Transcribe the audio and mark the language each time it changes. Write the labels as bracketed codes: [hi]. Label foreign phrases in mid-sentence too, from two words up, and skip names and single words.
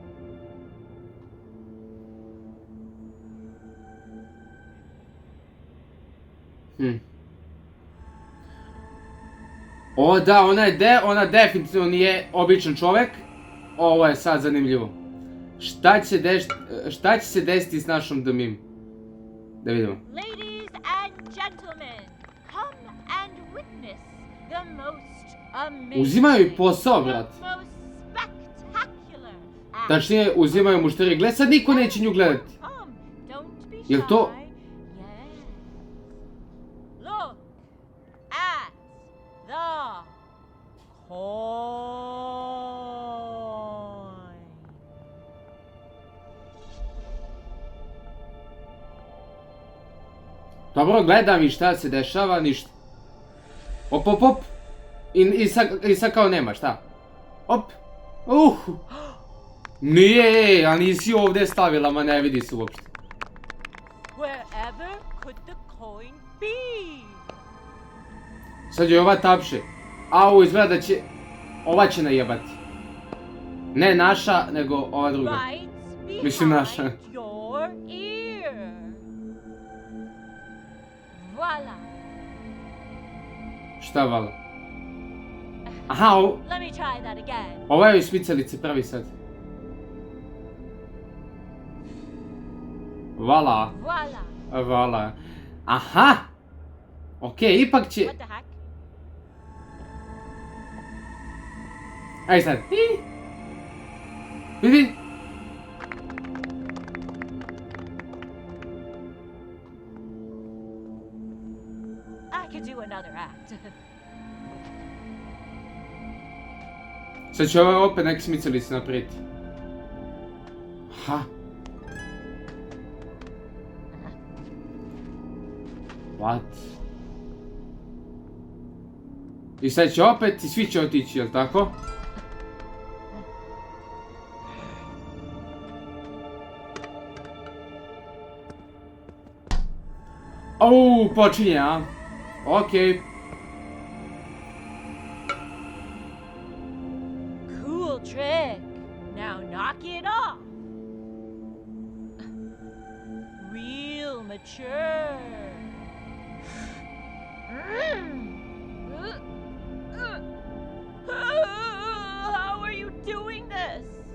[bs] O da, ona definitivno nije običan čovjek. Ovo je sad zanimljivo. Šta će se desiti s našom The Meme? Da vidimo. [en] Ladies and gentlemen, come and witness the most amazing, [bs] Uzimaju i posao, brat. [en] the most spectacular, and [bs] Tačnije, uzimaju mušteri. Gled, sad niko neće nju gledati. [en] come, don't be [bs] Jel to... [en] shy. Yes. Look at the coin. [bs] Dobro, gledam i šta se dešava, ništa. Op. I sad kao nema, šta? Op. Nije, a nisi ovdje stavila, ma ne vidi se uopšte. [en] Wherever could the coin be? [bs] Sad je ova tapše. Au, izgleda da će... Ova će najebati. Ne naša, nego ova druga. [en] Right [bs] Mislim naša. [en] behind your ear. Voila. [bs] Šta vala? Aha, [en] Let me try that again. [bs] ova je smicalice pravi sad. Vala. [en] Voila. [bs] Vala. Aha! Okej, ipak će... [en] What the heck? [bs] Aj sad. Vidi. [en] I could do another act. [bs] Sad će ova opet neke smicalice napraviti. [en] Aha. What? [bs] I sad će opet i svi će otići, jel tako? Au, počinje, a? Okej. [en] Cool trick. Now knock it off. Real mature. How are you doing this?